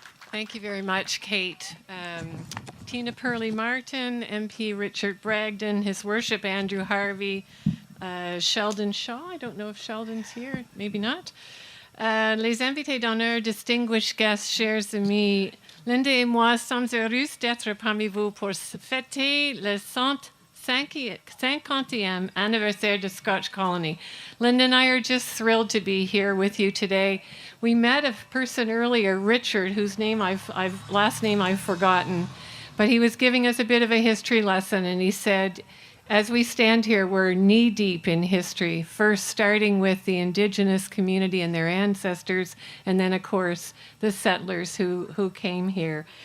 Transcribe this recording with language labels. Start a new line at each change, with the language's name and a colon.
English: Thank you very much, Kate. Tina Purley-Martin, MP Richard Bragdon, His Worship Andrew Harvey, Sheldon Shaw. I don't know if Sheldon's here, maybe not.
French: Les invités d'honneur,
English: distinguished guests,
French: chers amis, Linda et moi sommes heureux d'être parmi vous pour fêter le 50e anniversaire de Scotch Colony.
English: Linda and I are just thrilled to be here with you today. We met a person earlier, Richard, whose name last name I've forgotten, but he was giving us a bit of a history lesson, and he said, as we stand here, we're knee-deep in history, first starting with the indigenous community and their ancestors, and then, of course, the settlers who came here.